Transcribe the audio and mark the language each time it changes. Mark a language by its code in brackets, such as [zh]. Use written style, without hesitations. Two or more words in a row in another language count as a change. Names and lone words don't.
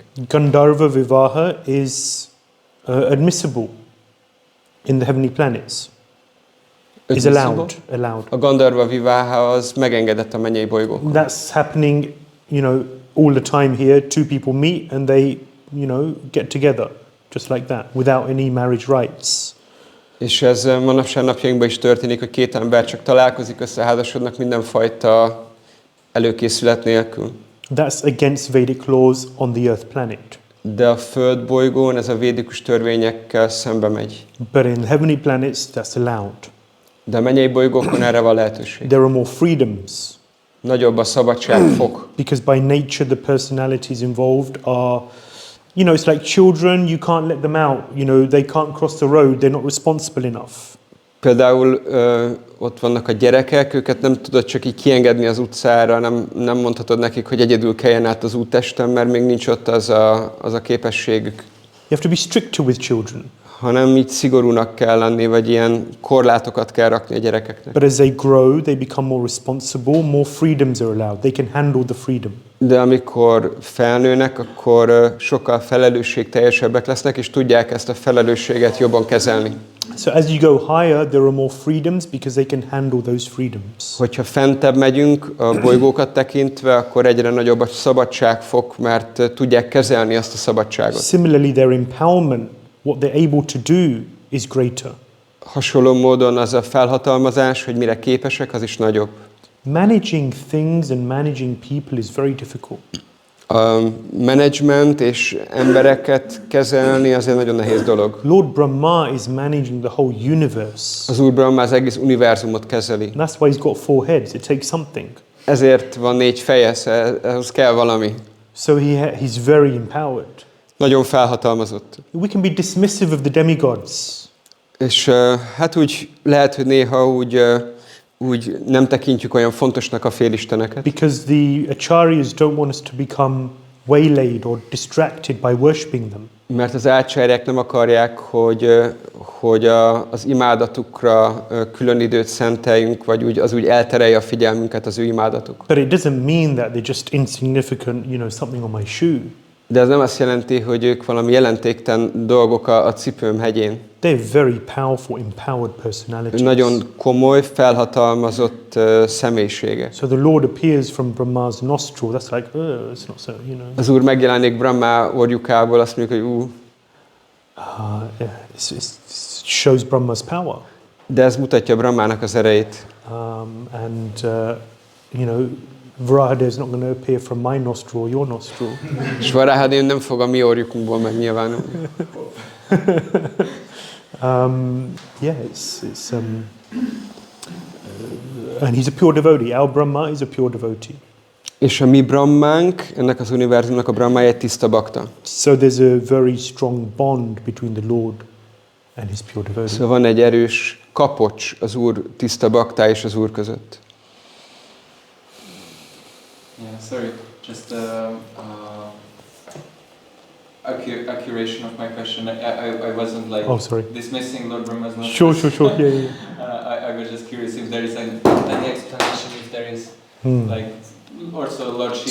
[en] Gandharva Vivaha is admissible in the heavenly planets. Is allowed. [hu] A Gandharva Vivaha az megengedett a mennyei bolygókon. [en] That's happening, all the time here. Two people meet and they, get together, just like that, without any marriage rights. [hu] És ez manapság napjainkban is történik, hogy két ember csak találkozik, összeházasodnak mindenfajta előkészület nélkül. [en] That's against Vedic laws on the Earth planet. [hu] De a földbolygón ez a védikus törvényekkel szembe megy. [en] But in heavenly planets that's allowed. [hu] De a mennyei bolygókon erre van lehetőség. [en] There are more freedoms. [hu] Nagyobb a szabadságfok. [en] Because by nature the personalities involved are, it's like children, you can't let them out. They can't cross the road, they're not responsible enough. [hu] Például ott vannak a gyerekek, őket nem tudod csak így kiengedni az utcára, nem mondhatod nekik, hogy egyedül keljen át az úttesten, mert még nincs ott az a képességük. [en] You have to be stricter with children. [hu] Hanem így szigorúnak kell lenni, vagy ilyen korlátokat kell rakni a gyerekeknek. [en] But as they grow, they become more responsible, more freedoms are allowed. They can handle the freedom. [hu] De amikor felnőnek, akkor sokkal felelősségteljesebbek lesznek, és tudják ezt a felelősséget jobban kezelni. [en] So as you go higher, there are more freedoms because they can handle those freedoms. [hu] Hogyha fentebb megyünk a bolygókat tekintve, akkor egyre nagyobb a szabadságfok, mert tudják kezelni azt a szabadságot. [en] Similarly, their empowerment, what they're able to do is greater. [hu] Hasonló módon az a felhatalmazás, hogy mire képesek, az is nagyobb. [en] Managing things and managing people is very difficult. [hu] A management és embereket kezelni az egy nagyon nehéz dolog. [en] Lord Brahma is managing the whole universe. [hu] Az Úr Brahma az egész univerzumot kezeli. [en] That's why he's got 4 heads. It takes something. [hu] Ezért van 4 feje, ehhez kell valami. [en] So he's very empowered. [hu] Nagyon felhatalmazott. [en] We can be dismissive of the demigods. [hu] És hát úgy lehet, hogy néha úgy nem tekintjük olyan fontosnak a félisteneket. [en] Because the acharyas don't want us to become waylaid or distracted by worshipping them. [hu] Mert az ácsáryák nem akarják, hogy az imádatukra külön időt szenteljünk, vagy az úgy elterelje a figyelmünket az ő imádatuk. [en] But it doesn't mean that they're just insignificant, something on my shoe. [hu] De ez nem azt jelenti, hogy ők valami jelentéktelen dolgok a cipőm hegyén. [en] They're very powerful, empowered personalities. [hu] Nagyon komoly, felhatalmazott személyiségek. [en] So the Lord appears from Brahma's nostril. That's like, it's not so, [hu] Az Úr megjelenik Brahma orjukából, azt mondjuk, hogy [en] it shows Brahma's power. [hu] De ez mutatja Brahmának az erejét. [en] Varahadev is not going to appear from my nostril or your nostril. [hu] És Varahadev nem fog a mi orjunkból megnyilvánulni. [en] And he's a pure devotee. Our Brahma is a pure devotee. [hu] És a mi Brahmánk, ennek az univerzumnak a Brahmája egy tiszta bakta. [en] So there's a very strong bond between the Lord and his pure devotee. [hu] Szóval van egy erős kapocs az Úr tiszta baktá és az Úr között. [en] Yeah, sorry, just accuracy of my question. I wasn't like dismissing Lord Brahma's not. Sure. Yeah. I was just curious if there is any explanation, if there is like also Lord Shiva.